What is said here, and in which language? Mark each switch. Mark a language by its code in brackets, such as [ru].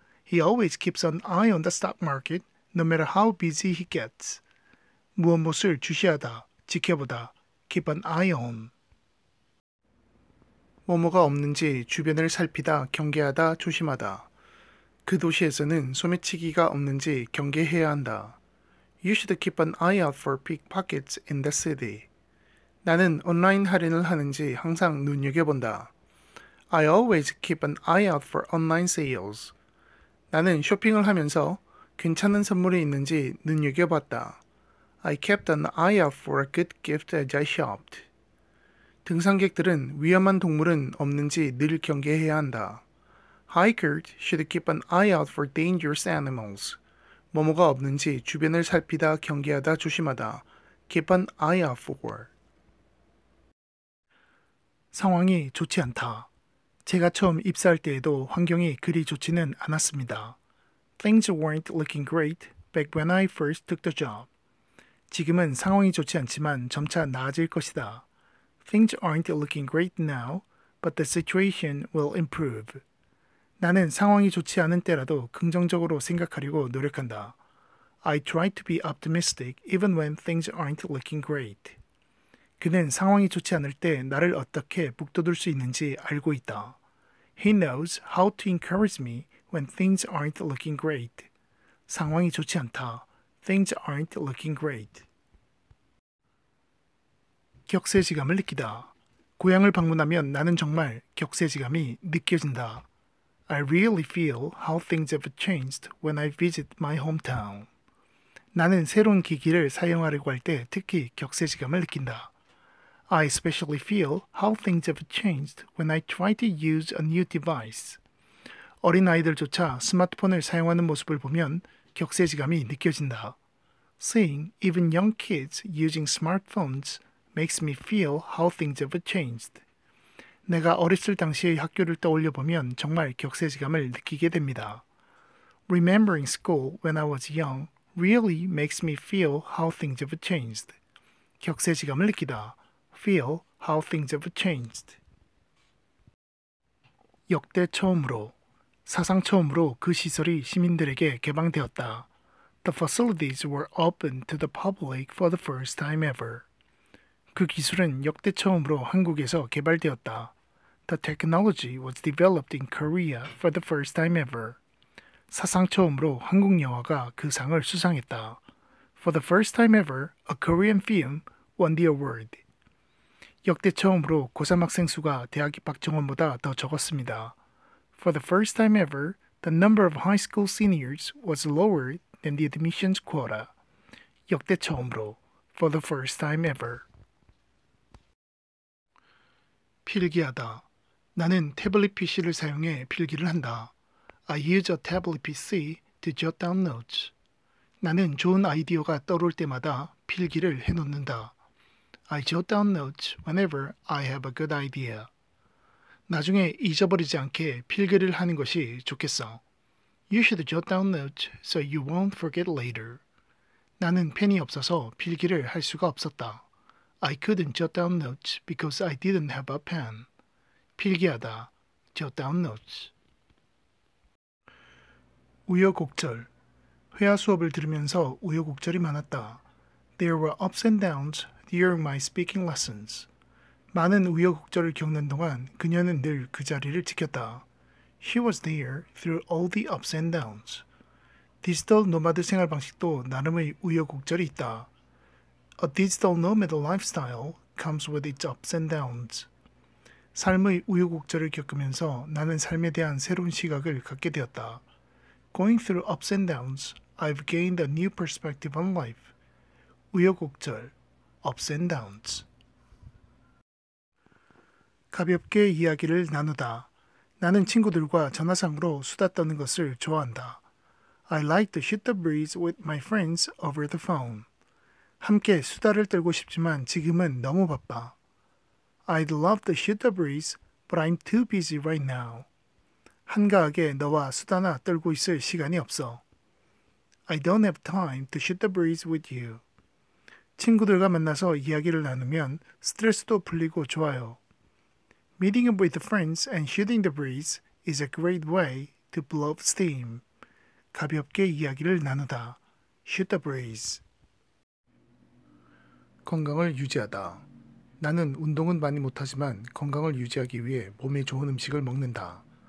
[en] He always keeps an eye on the stock market, no matter how busy he gets. [ko] 무엇을 주시하다, 지켜보다, [en] keep an eye on. [ko] 뭐뭐가 없는지 주변을 살피다, 경계하다, 조심하다. 그 도시에서는 소매치기가 없는지 경계해야 한다. [en] You should keep an eye out for pickpockets in the city. [ko] 나는 온라인 할인을 하는지 항상 눈여겨본다. [en] I always keep an eye out for online sales. [ko] 나는 쇼핑을 하면서 괜찮은 선물이 있는지 눈여겨봤다. [en] I kept an eye out for a good gift as I shopped. [ko] 등산객들은 위험한 동물은 없는지 늘 경계해야 한다. [en] Hikers should keep an eye out for dangerous animals. [ko] 뭐뭐가 없는지 주변을 살피다, 경계하다, 조심하다. [en] Keep an eye out for. [ko] 상황이 좋지 않다. 제가 처음 입사할 때에도 환경이 그리 좋지는 않았습니다. [en] Things weren't looking great back when I first took the job. [ko] 지금은 상황이 좋지 않지만 점차 나아질 것이다. [en] Things aren't looking great now, but the situation will improve. [ko] 나는 상황이 좋지 않은 때라도 긍정적으로 생각하려고 노력한다. [en] I try to be optimistic even when things aren't looking great. [ko] 그는 상황이 좋지 않을 때 나를 어떻게 북돋을 수 있는지 알고 있다. [en] He knows how to encourage me when things aren't looking great. [ko] 상황이 좋지 않다. [en] Things aren't looking great. [ko] 격세지감을 느끼다. 고향을 방문하면 나는 정말 격세지감이 느껴진다. [en] I really feel how things have changed when I visit my hometown. [ko] 나는 새로운 기기를 사용하려고 할 때 특히 격세지감을 느낀다. [en] I especially feel how things have changed when I try to use a new device. [ko] 어린아이들조차 스마트폰을 사용하는 모습을 보면 격세지감이 느껴진다. [en] Seeing even young kids using smartphones makes me feel how things have changed. [ko] 내가 어렸을 당시의 학교를 떠올려 보면 정말 격세지감을 느끼게 됩니다. [en] Remembering school when I was young really makes me feel how things have changed. [ko] 격세지감을 느끼다. [en] Feel how things have changed. [ko] 역대 처음으로, 사상 처음으로 그 시설이 시민들에게 개방되었다. [en] The facilities were open to the public for the first time ever. [ko] 그 기술은 역대 처음으로 한국에서 개발되었다. [en] The technology was developed in Korea for the first time ever. [ko] 사상 처음으로 한국 영화가 그 상을 수상했다. [en] For the first time ever, a Korean film won the award. [ko] 역대 처음으로 고3 학생 수가 대학 입학 정원보다 더 적었습니다. [en] For the first time ever, the number of high school seniors was lower than the admissions quota. [ko] 역대 처음으로, [en] for the first time ever. [ko] 필기하다. 나는 태블릿 PC를 사용해 필기를 한다. [en] I use a tablet PC to jot down notes. [ko] 나는 좋은 아이디어가 떠오를 때마다 필기를 해놓는다. [en] I jot down notes whenever I have a good idea. [ko] 나중에 잊어버리지 않게 필기를 하는 것이 좋겠어. [en] You should jot down notes so you won't forget later. [ko] 나는 펜이 없어서 필기를 할 수가 없었다. [en] I couldn't jot down notes because I didn't have a pen. [ko] 필기하다. [en] jot down notes. [ko] 우여곡절. 회화 수업을 들으면서 우여곡절이 많았다. [en] There were ups and downs during my speaking lessons. [ko] 많은 우여곡절을 겪는 동안 그녀는 늘 그 자리를 지켰다. [en] She was there through all the ups and downs. [ko] 디지털 노마드 생활 방식도 나름의 우여곡절이 있다. [en] A digital nomad lifestyle comes with its ups and downs. [ko] 삶의 우여곡절을 겪으면서 나는 삶에 대한 새로운 시각을 갖게 되었다. [en] Going through ups and downs, I've gained a new perspective on life. [ko] 우여곡절, [en] ups and downs. [ko] 가볍게 이야기를 나누다. 나는 친구들과 전화상으로 수다 떠는 것을 좋아한다. [en] I like to shoot the breeze with my friends over the phone. [ko] 함께 수다를 떨고 싶지만 지금은 너무 바빠. [en] I'd love to shoot the breeze, but I'm too busy right now. [ko] 한가하게 너와 수다나 떨고 있을 시간이 없어. [en] I don't have time to shoot the breeze with you. [ko] 친구들과 만나서 이야기를 나누면 스트레스도 풀리고 좋아요. [en] Meeting up with friends and shooting the breeze is a great way to blow off steam. [ko] 가볍게 이야기를 나누다. [en] Shoot the breeze. [ko] 건강을 유지하다. 나는 운동은 많이 못하지만 건강을 유지하기 위해 몸에 좋은 음식을 먹는다.